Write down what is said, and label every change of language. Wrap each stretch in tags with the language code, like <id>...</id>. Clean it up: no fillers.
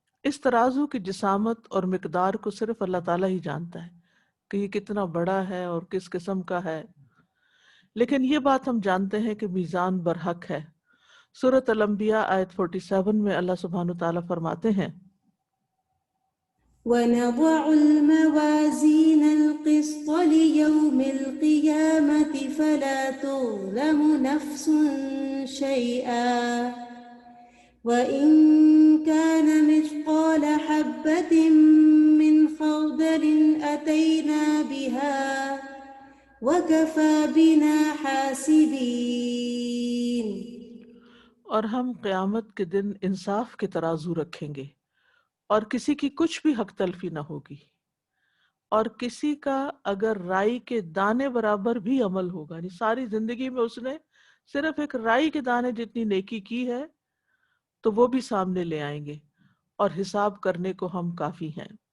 <ur>اس ترازو کی جسامت اور مقدار کو صرف اللہ تعالیٰ ہی جانتا ہے کہ یہ کتنا بڑا ہے اور کس قسم کا ہے، لیکن یہ بات ہم جانتے ہیں کہ میزان برحق ہے۔ سورۃ الانبیاء آیت 47 میں اللہ سبحانہ تعالیٰ فرماتے ہیں</ur> <ar>ونضع الموازين القسط ليوم القيامة فلا تظلم نفس شيئا وإن كان مثقال حبة من خردل أتينا بها وكفى بنا حاسبين۔</ar> <ur>اور ہم قیامت کے دن انصاف کے ترازو رکھیں گے اور کسی کی کچھ بھی حق تلفی نہ ہوگی، اور کسی کا اگر رائی کے دانے برابر بھی عمل ہوگا، یعنی ساری زندگی میں اس نے صرف ایک رائی کے دانے جتنی نیکی کی ہے تو وہ بھی سامنے لے آئیں گے اور حساب کرنے کو ہم کافی ہیں۔</ur>